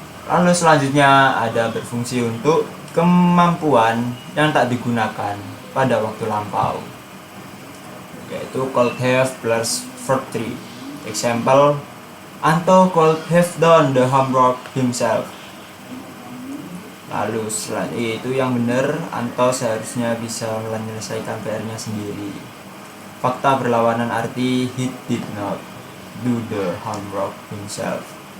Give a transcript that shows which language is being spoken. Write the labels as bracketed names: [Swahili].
[Indonesian] Lalu selanjutnya ada berfungsi untuk kemampuan yang tak digunakan pada waktu lampau, yaitu could have plus verb 3. [English] Example, Anto could have done the homework himself. [Indonesian] Lalu setelah itu yang benar, Anto seharusnya bisa menyelesaikan PR-nya sendiri. Fakta berlawanan arti [English] he did not do the homework himself.